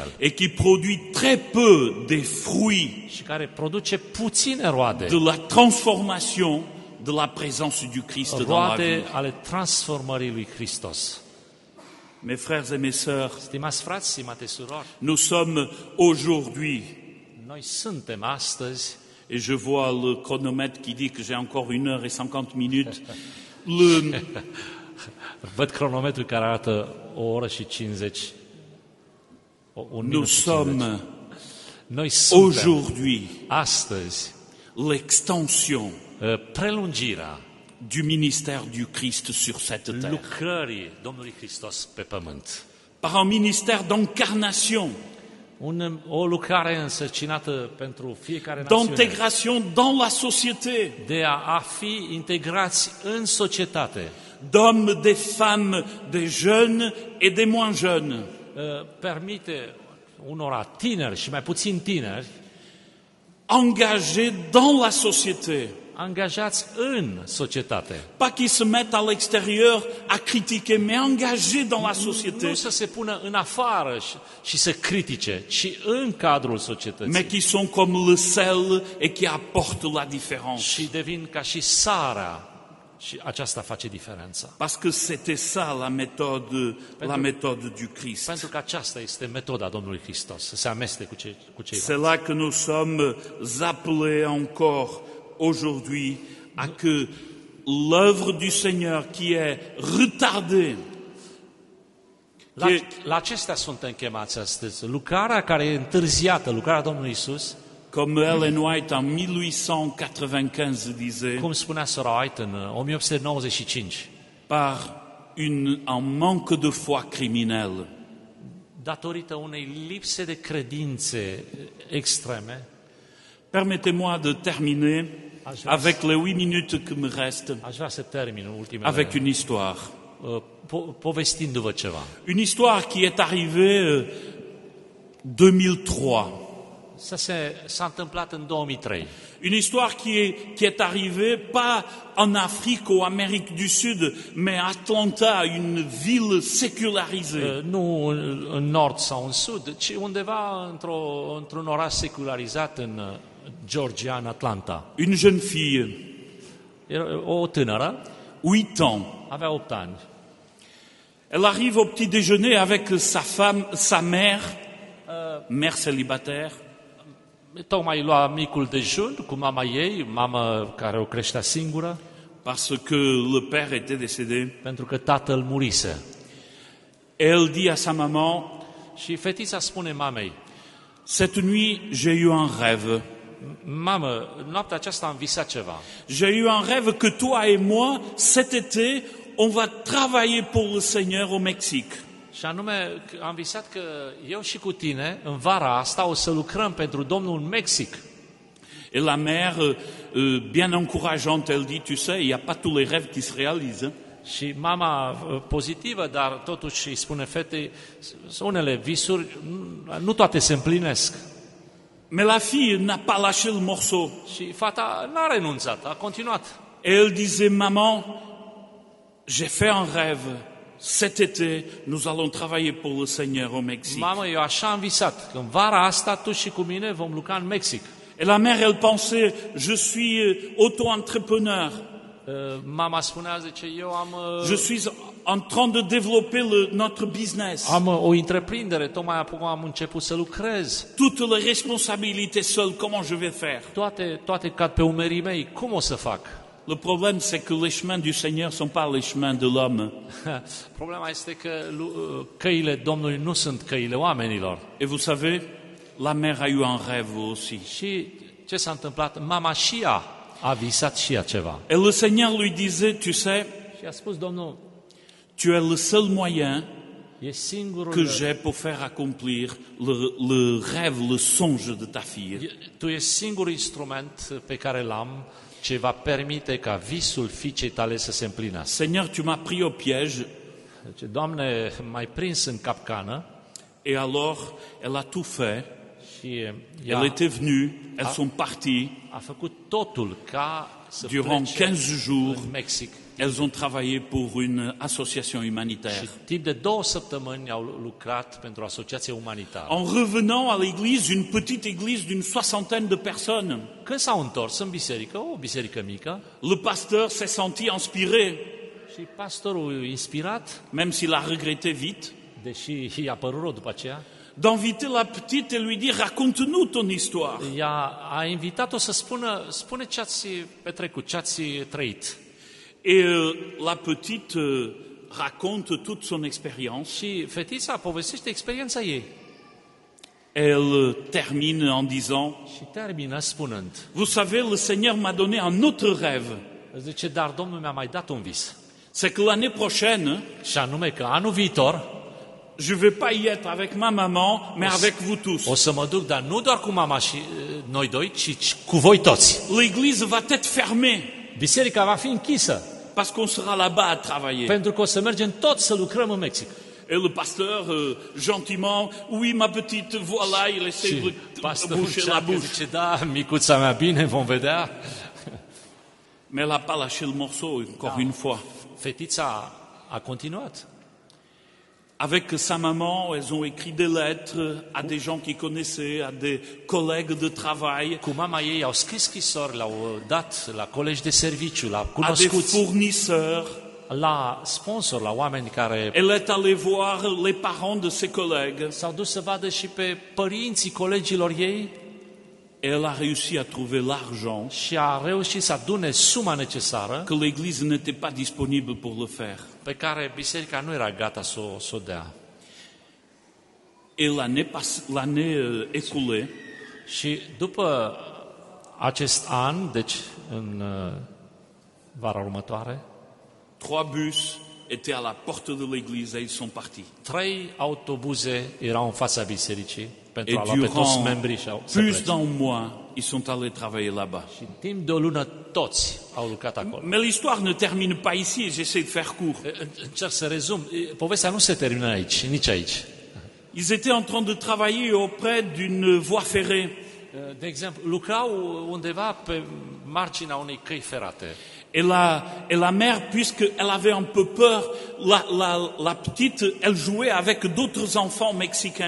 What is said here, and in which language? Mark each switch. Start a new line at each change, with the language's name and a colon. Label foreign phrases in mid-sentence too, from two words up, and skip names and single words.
French: et qui produit très peu des fruits
Romanian: și care produce puține roade,
French: de la transformation de la présence du Christ dans la vie.
Romanian: roade ale transformării lui Hristos.
French: Mes frères et mes sœurs,
Romanian: Stimați frați, stimate surori,
French: nous sommes aujourd'hui,
Romanian: noi suntem astăzi,
French: et je vois le chronomètre qui dit que j'ai encore 1 heure et 50 minutes, le,
Romanian: văd cronometrul care arată o oră și 50, un minut
French: nous
Romanian: și 50.
French: sommes
Romanian: Noi suntem
French: aujourd'hui
Romanian: astăzi
French: l'extension
Romanian: prelungirea
French: du ministère du Christ sur cette terre.
Romanian: lucrării Domnului Hristos pe pământ.
French: Par un ministère d'incarnation,
Romanian: O lucrare însărcinată pentru fiecare națiune
French: d'intégration dans la société,
Romanian: de a fi integrați în societate,
French: d'hommes, des femmes, des jeunes et des moins jeunes,
Romanian: permite unora tineri și mai puțin tineri,
French: engagés dans la société.
Romanian: angajați în societate.
French: Pas qu'ils se mettent à l'extérieur à critiquer, mais engagés dans la société,
Romanian: Nu să se pună în afară și să critique, ci în cadrul
French: mais
Romanian: societății.
French: qui sont comme le sel et qui apportent la différence.
Romanian: Și devin ca și sarea și aceasta face diferența.
French: Parce que c'était ça la méthode du Christ.
Romanian: Pentru că aceasta este metoda Domnului Hristos, să se ameste cu ceilalți.
French: C'est là que nous sommes appelés encore aujourd'hui à que l'œuvre du Seigneur qui est retardée,
Romanian: La acestea suntem chemați astăzi. Lucrarea care e întârziată, lucrarea Domnului Isus,
French: Comme Ellen White en 1895 disait,
Romanian: cum spunea Sora White în 1895,
French: par un manque de foi criminel.
Romanian: datorită unei lipse de credințe extreme.
French: Permettez-moi de terminer avec les 8 minutes qui me restent,
Romanian: Aș vrea să termin în ultimele,
French: avec une histoire.
Romanian: povestindu-vă ceva.
French: Une histoire qui est arrivée 2003.
Romanian: S-a întâmplat în 2003.
French: Une histoire qui est arrivée pas en Afrique ou Amérique du Sud, mais à Atlanta, une ville sécularisée.
Romanian: Nu în nord sau în sud, ci undeva într-un oraș secularizat în Georgia, în Atlanta.
French: Une jeune fille,
Romanian: Era o tânără,
French: 8 ans.
Romanian: avea 8 ani.
French: Elle arrive au petit déjeuner avec sa femme, sa mère, mère célibataire,
Romanian: Tocmai lua micul dejun cu mama ei, mamă care o creștea singură,
French: parce que le père était décédé.
Romanian: pentru că tatăl murise.
French: Et elle dit à sa maman,
Romanian: Și fetița spune mamei:
French: cette nuit, j'ai eu un rêve.
Romanian: mamă, noaptea aceasta am visat ceva.
French: J'ai eu un rêve que toi et moi, cet été, on va travailler pour le Seigneur au Mexique.
Romanian: Și anume, am visat că eu și cu tine, în vara asta, o să lucrăm pentru Domnul în Mexic.
French: Et la mère, bien encourageante, elle dit, tu sais, il n'y a pas tous les rêves qui se réalisent.
Romanian: Și mama pozitivă, dar totuși îi spune fetei, unele visuri, nu toate se împlinesc.
French: Mais la fille n'a pas lâché le morceau.
Romanian: Și fata n-a renunțat, a continuat.
French: Et elle disait, maman, j'ai fait un rêve. Cet été, nous allons travailler pour le Seigneur au Mexique.
Romanian: Mamă, eu așa am visat, că în vara asta tu și cu mine vom lucra în Mexic.
French: Et la mère, elle pensait, je suis auto-entrepreneur.
Romanian: Mama spunea, zice, eu
French: Je suis en train de développer notre business.
Romanian: am o întreprindere, tocmai acum am început să lucrez.
French: Toutes les responsabilités seul, comment je vais faire?
Romanian: Toate cad pe umerii mei, cum o să fac?
French: Le problème, c'est que les chemins du Seigneur ne sont pas les chemins de l'homme.
Romanian: Problema este că căile Domnului nu sunt căile oamenilor.
French: Et vous savez, la mère a eu un rêve aussi.
Romanian: Și ce s-a întâmplat? Mama și ea a visat și ea ceva.
French: Et le Seigneur lui disait, tu sais,
Romanian: Și a spus Domnul,
French: tu es le seul moyen
Romanian: e singurul,
French: que j'ai pour faire accomplir le rêve, le songe de ta fille.
Romanian: tu ești singurul instrument pe care l-am ce va permite ca visul fiicei tale să se împlinească.
French: Seigneur, tu m'as pris au piège.
Romanian: Deci, Doamne, m-ai prins în capcană
French: Et alors, elle a tout fait.
Romanian: și
French: Elle
Romanian: ea
French: était venue, elles sont parties.
Romanian: a făcut totul ca să
French: Durant
Romanian: plece
French: 15 jours,
Romanian: în Mexic.
French: elles ont travaillé pour une association
Romanian: Și
French: humanitaire.
Romanian: timp de 2 săptămâni au lucrat pentru o asociație umanitară.
French: En revenant à l'église, une petite église d'une soixantaine de personnes,
Romanian: Când s-au întors în biserică, o biserică mică,
French: le pasteur s'est senti inspiré,
Romanian: și pastorul inspirat,
French: même s'il a regretté vite,
Romanian: deși i-a părut rău după aceea,
French: d'inviter la petite et lui dire, raconte-nous ton histoire.
Romanian: a invitat-o să spune ce ați petrecut, ce ați trăit.
French: Et la petite raconte toute son expérience.
Romanian: Și fetița povestește experiența ei.
French: Elle termine en disant,
Romanian: Și termină spunând,
French: vous savez, le Seigneur m'a donné un autre rêve.
Romanian: zice, dar Domnul mi-a mai dat un vis.
French: C'est que l'année prochaine,
Romanian: Și anume că anul viitor
French: je ne vais pas y être avec ma maman, mais avec vous tous.
Romanian: o să mă duc, dar nu doar cu mama și noi doi, ci cu voi toți.
French: L'église va être fermée,
Romanian: Biserica va fi închisă,
French: parce qu'on sera là-bas à travailler.
Romanian: pentru că o să mergem toți să lucrăm în Mexic.
French: Et le pasteur, gentiment, oui, ma petite, voilà, il essaie
Romanian: Și
French: de
Romanian: pastorul
French: boucher la
Romanian: încearcă,
French: bouche.
Romanian: zice, da, micuța mea, bine, vom vedea.
French: Mais elle n'a pas lâché le morceau, encore une fois.
Romanian: Fetița a continuat.
French: Avec sa maman, elles ont écrit des lettres à des gens qu'ils connaissaient, à des collègues de travail,
Romanian: Cu mama ei au scris scrisori, le-au dat la colegi de serviciu, la
French: à des
Romanian: cunoscuți,
French: fournisseurs.
Romanian: la sponsor, la oameni care
French: Elle est allée voir les parents de ses collègues.
Romanian: s-au dus să vadă și pe părinții colegilor ei
French: Et elle a réussi à trouver l'argent
Romanian: și a reușit să adune suma necesară
French: que l'Église n'était pas disponible pour le faire.
Romanian: pe care biserica nu era gata să o dea.
French: Et l'année écoulée,
Romanian: Și după acest an, deci în vara următoare,
French: 3 bus étaient à la porte de l'église et ils sont partis.
Romanian: 3 autobuze erau în fața bisericii pentru
French: Et
Romanian: a lua pe toți
French: durant
Romanian: membrii și să
French: plus
Romanian: plece.
French: d'un mois, ils sont allés travailler là-bas.
Romanian: Și timp de o lună toți au lucrat acolo.
French: Mais l'histoire ne termine pas ici, et j'essaie de faire court.
Romanian: Încerc să rezum. Povestea nu se termină aici, nici aici.
French: Ils étaient en train de travailler auprès d'une voie ferrée.
Romanian: De exemplu, lucrau undeva pe marginea unei căi ferate.
French: Et la mère, puisqu'elle avait un peu peur, la petite, elle jouait avec d'autres enfants mexicains.